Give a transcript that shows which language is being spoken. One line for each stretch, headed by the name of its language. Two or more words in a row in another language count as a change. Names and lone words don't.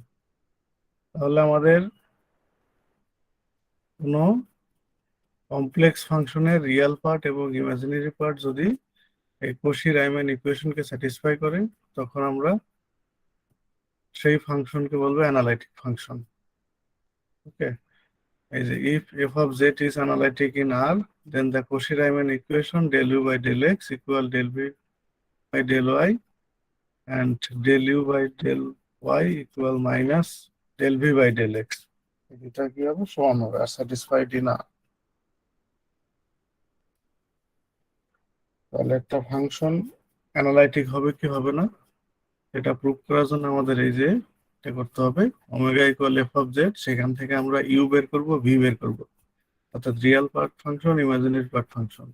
Bangla: তাহলে আমাদের কোনো
English: complex function real part
Bangla: এবং
English: imaginary part
Bangla: যদি এই কশি-রাইমান ইকুয়েশনকে স্যাটিসফাই করে, তখন আমরা সেই ফাংশনকে বলবো
English: analytic function. ওকে,
Bangla: এই যে
English: if f of z is analytic in R, then the Cauchy-Riemann equation del u by del x equal del v by del y and del u by del y equal minus del v by del x.
Bangla: এটা কি হবে? সমান হবে। আর স্যাটিসফাইড না, তাহলে একটা ফাংশন অ্যানালাইটিক হবে কি হবে না, এটা প্রুভ করার জন্য আমাদের এই যে এটা করতে হবে,
English: omega equal f of z,
Bangla: সেখান থেকে আমরা ইউ বের করব, ভি বের করব, অর্থাৎ
English: real part function, imaginary part function.